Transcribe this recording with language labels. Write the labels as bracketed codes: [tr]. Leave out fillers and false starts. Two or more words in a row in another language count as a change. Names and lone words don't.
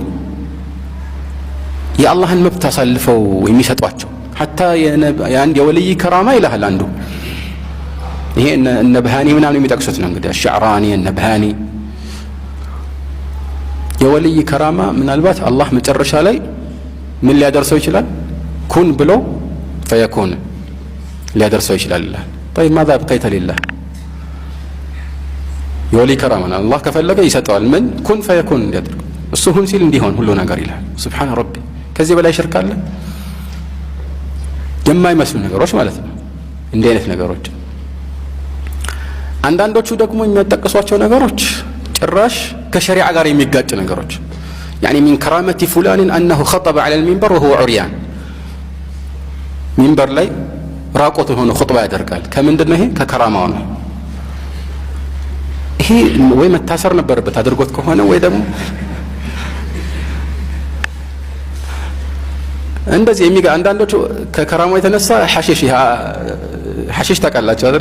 [am] የአላህን መብት አሳልፈው የሚሰጧቸው ሐታ የአንድ የወልይ ከራማ ይላል አንዱ። ይሄ እነ ብሃኒ ምናምን የሚጠቅሱት ነው እንግዲህ አሽዕራኒ እነ ብሃኒ የወልይ ከራማ ምናልባት አላህ መጨረሻ ላይ ምን ሊያደርሰው ይችላል? ኩን ብሎ ፈየኩን ሊያደርሰው ይችላል ይላል። [ar] طيب ماذا بقيت لله [am] የወልይ ከራማ አላህ ከፈለገ ይሰጠዋል። ምን [ar] كن فيكون [am] እንዲያደርግ እሱ ሁን ሲል እንዲሆን ሁሉ ነገር ይላል። [ar] سبحان ربي [am] ከዚህ በላይ ሽርክ አለ? የማይመስሉ ነገሮች ማለት ነው። እንዲህ አይነት ነገሮች አንዳንዶቹ ደግሞ የሚያጠቅሷቸው ነገሮች ጭራሽ ከሸሪዓ ጋር የሚጋጭ ነገሮች [ar] يعني من كرامة فلان أنه خطب على المنبر وهو عريان [am] منبر ላይ ራቆቱን ሆኖ ኹጥባ ያደርጋል። ከምንድነው ይሄ? ከከራማው ነው። ይሄ ወይ መታሰር ነበረበት አድርጎት ከሆነ ወይ ደግሞ እንደዚህ አንዳንዶቹ ከከራማው የተነሳ ሐሺሽ ታውቃላችሁ አይደል?